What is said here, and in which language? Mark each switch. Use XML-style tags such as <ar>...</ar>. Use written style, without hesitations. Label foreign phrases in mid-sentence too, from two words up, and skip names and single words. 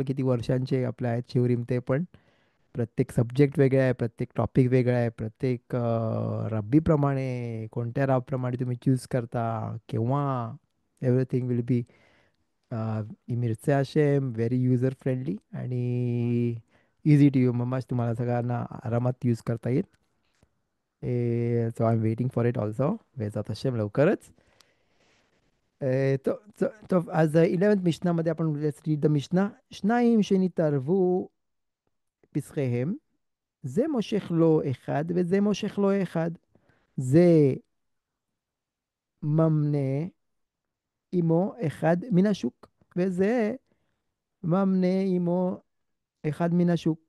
<mr>किती वर्षांचे आपले आहेत शिवरीम ते पण. प्रत्येक सब्जेक्ट वेगळा आहे, प्रत्येक टॉपिक वेगळा आहे, प्रत्येक रब्बीप्रमाणे कोणत्या रावप्रमाणे तुम्ही चूज करता किंवा</mr> <en>everything will be</en> <mr>मिरचे असे</mr> <en>very user friendly</en> <mr>आणि</mr> <en>easy to you.</en> <mr>मग तुम्हाला सगळ्यांना आरामात यूज करता येईल.</mr> <en>So I am waiting for it also.</en> <mr>वेळात असे लवकरच.</mr> <he>טוב, אז 11th משנה</he> <mr>मध्ये आपण</mr> <en>let's read the</en> <he>משנה. שניים שנתערבו פסחיהם, זה מושך לו אחד וזה מושך לו אחד. זה ממנה עמו אחד מן השוק, וזה ממנה עמו אחד מן השוק.</he>